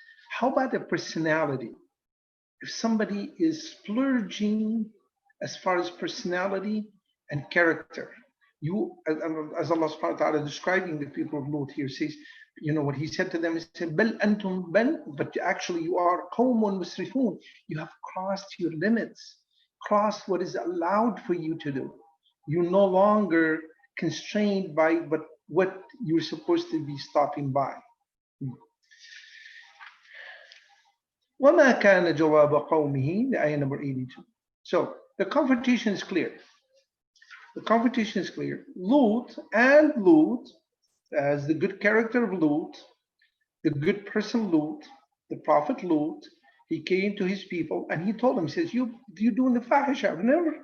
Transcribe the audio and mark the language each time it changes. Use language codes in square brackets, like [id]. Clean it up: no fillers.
[en] How about a personality? If somebody is splurging as far as personality and character, as Allah subhanahu wa ta'ala describing the people of Lut here, says, what he said to them is, Bal antum bal, but actually you are qawmun musrifun. You have crossed your limits, crossed what is allowed for you to do. You're no longer constrained by what you're supposed to be stopping by. [ar] وَمَا كَانَ جَوَابَ قَوْمِهِ, [en] the ayah number 82. So the confrontation is clear. Lut, as the good character of Lut, the good person Lut, the prophet Lut, he came to his people and he told them, he says, you're doing the fahisha.